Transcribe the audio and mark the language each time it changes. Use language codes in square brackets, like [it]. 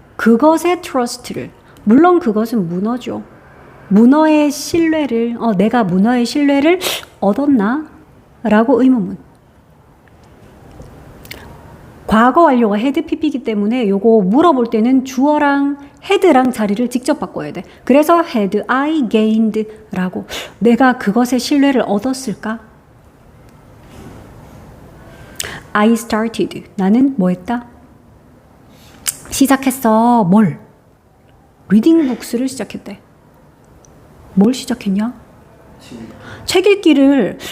[ko] 그것의 trust를. 물론 그것은 문어죠. 문어의 신뢰를 내가 문어의 신뢰를 얻었나? 라고 의문문. 과거 완료가 had pp이기 때문에 요거 물어볼 때는 주어랑 had랑 자리를 직접 바꿔야 돼. [en] 그래서 had I gained 라고. [ko] 내가 그것의 신뢰를 얻었을까? [en] I started. [ko] 나는 뭐 했다? 시작했어. 뭘? [en] reading books [ko] 를 시작했대. 뭘 시작했냐? 책 읽기를.